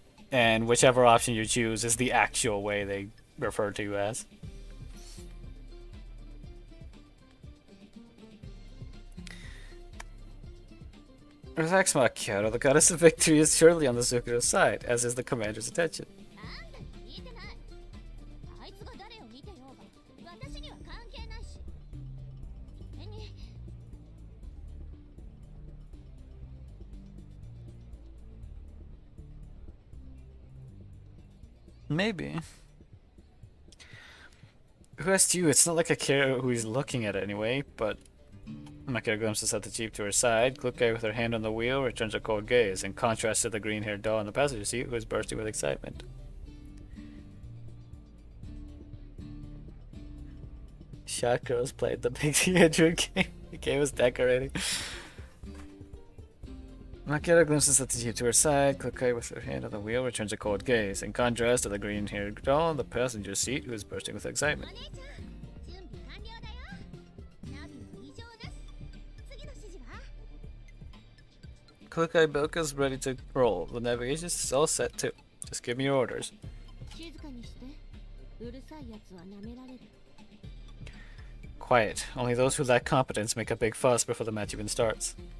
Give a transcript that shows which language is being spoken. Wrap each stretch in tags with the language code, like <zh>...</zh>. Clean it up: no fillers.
<en>And whichever option you choose is the actual way they refer to you as. Relax, Macchiato. The goddess of victory is surely on the Zukiro's side, as is the commander's attention.</en> <ja>あんたに聞いてない。あいつが誰を見てようが私には関係ないし。それに</ja> <en>Maybe. Who asked you? It's not like I care who he's looking at anyway, but... Makira glimpses at the jeep to her side. Klukai, with her hand on the wheel, returns a cold gaze, in contrast to the green-haired doll in the passenger seat, who is bursting with excitement. Shot girls played the big Andrew game. The game was decorating. Makira glimpses at the jeep to her side. Klukai, with her hand on the wheel, returns a cold gaze, in contrast to the green-haired doll in the passenger seat, who is bursting with excitement.</en> <ja>お姉ちゃん、準備完了だよ。ナビも異常なし。次の指示は</ja> <en>Klukai Bilka's ready to roll. The navigation is all set too. Just give me your orders.</en> <ja>静かにして。うるさいやつは舐められる。</ja> <en>Quiet. Only those who lack competence make a big fuss before the match even starts.</en>